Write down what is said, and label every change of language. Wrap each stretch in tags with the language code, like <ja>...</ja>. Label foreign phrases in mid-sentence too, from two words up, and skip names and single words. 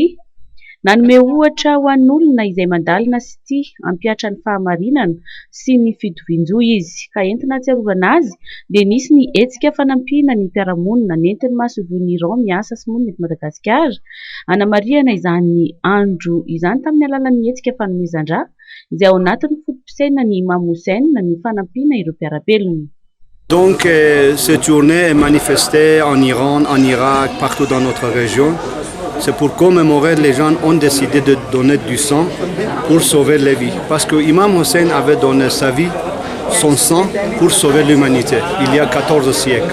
<mg>Nanome ohatra ho an'olona izay mandalina sy tia hampiatra ny fahamarinana sy ny fitovian-jo izy ka entina atsiarovana azy dia nisy ny hetsika fanampiana ny mpiara-monina nentin'ny masovon'ny Iran miasa simony eto Madagasikara hanamariana izany andro izany tamin'ny alalan'ny hetsika fanomezan-dra izay ao anatin'ny fotom-pisaina ny Imam Hussein ny fanampiana ireo mpiara-belona.</mg> <fr>Donc cette journée est manifestée en Iran, en Irak, partout dans notre région. C'est pour commémorer, les gens ont décidé de donner du sang pour sauver les vies. Parce que Imam Hussein avait donné sa vie, son sang, pour sauver l'humanité, il y a 14 siècles.</fr>